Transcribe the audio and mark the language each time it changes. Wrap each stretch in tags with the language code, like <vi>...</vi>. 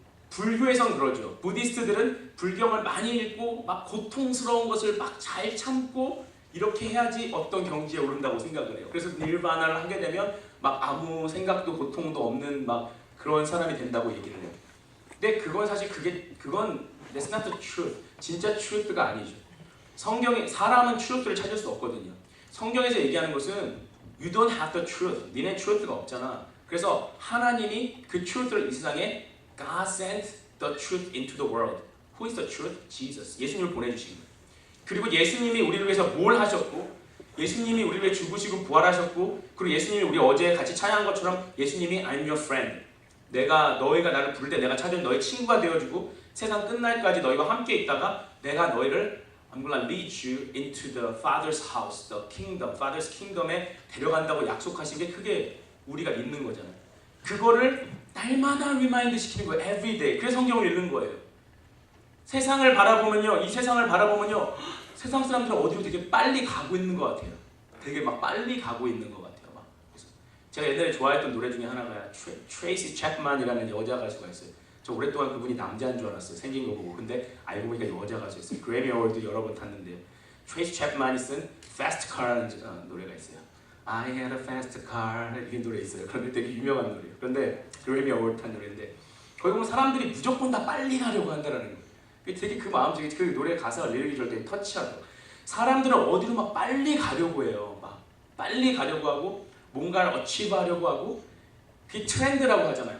<ko>불교에선 그러죠. 부디스트들은 불경을 많이 읽고 막 고통스러운 것을 막 잘 참고 이렇게 해야지 어떤 경지에 오른다고 생각을 해요. 그래서 닐바나를 하게 되면 막 아무 생각도 고통도 없는 막 그런 사람이 된다고 얘기를 해요. 근데 그건 사실 그건</ko> <en>that's not the truth.</en> <ko>진짜 truth가 아니죠. 성경에 사람은 truth를 찾을 수 없거든요. 성경에서 얘기하는 것은</ko> <en>you don't have the truth.</en> <ko>니네 truth가 없잖아. 그래서 하나님이 그 truth를 이 세상에</ko> <en>God sent the truth into the world. Who is the truth? Jesus.</en> <ko>예수님을 보내주신 거예요. 그리고 예수님이 우리를 위해서 뭘 하셨고 예수님이 우리를 위해 죽으시고 부활하셨고 그리고 예수님이 우리 어제 같이 찬양한 것처럼 예수님이</ko> <en>I'm your friend.</en> <ko>너희가 나를 부를 때 내가 찾은 너희 친구가 되어주고 세상 끝날까지 너희와 함께 있다가 내가 너희를</ko> <en>I'm gonna lead you into the Father's house, the kingdom, Father's kingdom</en> <ko>에 데려간다고 약속하신 게 그게 우리가 믿는 거잖아요. 그거를 날마다 리마인드 시키는 거예요.</ko> <en>Every day.</en> <ko>그래서 성경을 읽는 거예요. 세상을 바라보면요, 이 세상을 바라보면요, 세상 사람들은 어디로 되게 빨리 가고 있는 것 같아요. 되게 막 빨리 가고 있는 것 같아요. 막. 그래서 제가 옛날에 좋아했던 노래 중에 하나가 트레이시 챕만이라는 여자 가수가 있어요. 저 오랫동안 그분이 남자인 줄 알았어요. 생긴 거 보고. 근데 알고 보니까 여자 가수였어요. 그래미 어워드 여러 번 탔는데요. 트레이시 챕만이 쓴 Fast Car라는 노래가 있어요.</ko> <en>I had a fast car</en> <ko>이런 노래 있어요. 그런데 되게 유명한 노래예요. 그런데 그래미 어워드 탄 노래인데 거기 보면 사람들이 무조건 다 빨리 가려고 한다는 거예요. 되게 그 마음속에 그 노래 가사가 리릭이 저를 되게 터치하고 사람들은 어디로 막 빨리 가려고 해요. 막 빨리 가려고 하고 뭔가를 어치브하려고 하고 그게 트렌드라고 하잖아요.</ko>